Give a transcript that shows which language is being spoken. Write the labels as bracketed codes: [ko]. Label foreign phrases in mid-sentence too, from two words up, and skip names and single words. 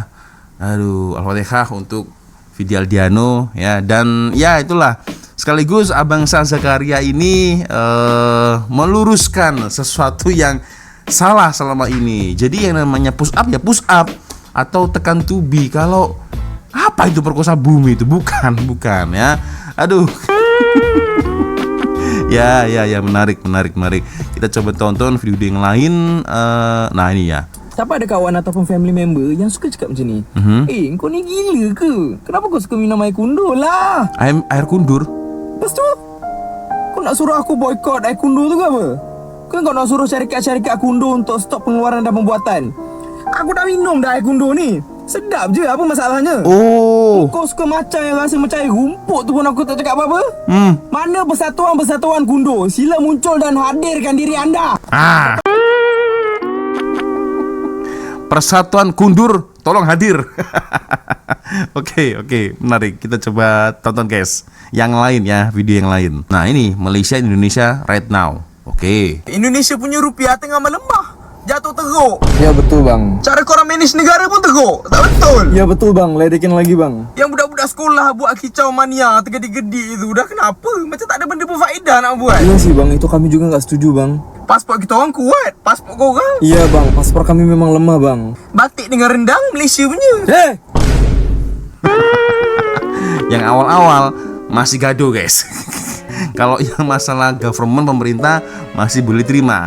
[id] Aduh, Al-Fatihah untuk Vidi Aldiano ya. Dan ya itulah, sekaligus Abang Sa Zakaria ini meluruskan sesuatu yang salah selama ini. Jadi yang namanya push up ya push up, atau tekan to be. Kalau apa itu perkosa bumi itu bukan ya. Aduh. Ya, menarik. Kita coba tonton video yang lain. Nah ini ya. [ms] Siapa ada kawan ataupun [en] family member [ms] yang suka cakap macam ni? Kau ni gila ke? Kenapa kau suka minum air kundur lah? Air kundur. Lepas tu, kau nak suruh aku boykot air kundur tu ke apa? Kan kau nak suruh syarikat-syarikat kundur untuk stop pengeluaran dan pembuatan. Aku dah minum dah air kundur ni. Sedap je, apa masalahnya? Oh. Kau suka macam yang rasa macam air rumput tu pun aku tak cakap apa-apa. Mana persatuan-persatuan kundur? Sila muncul dan hadirkan diri anda. Persatuan Kundur, tolong hadir. [id] Oke, menarik. Kita coba tonton guys. Yang lain ya, video yang lain. Nah ini Malaysia Indonesia [en] right now. [id] Oke. [ms] Indonesia punya rupiah tengah melemah. Jatuh teruk. [id] Ya betul bang. [ms] Cara korang manage negara pun teruk. Tak betul. [id] Ya betul bang. Ledekin lagi bang. [ms] Yang budak-budak sekolah buat kicau mania tergedi-gedi itu dah kenapa? Macam tak ada benda berfaedah nak buat. [id] Iya sih bang. Itu kami juga nggak setuju bang. [ms] Pasport kita orang kuat. Pasport korang [id] Iya bang. Paspor kami memang lemah bang. [ms] batik dengan rendang Malaysia punya. [id] Yang awal-awal masih gaduh guys. Kalau yang masalah government pemerintah masih boleh terima.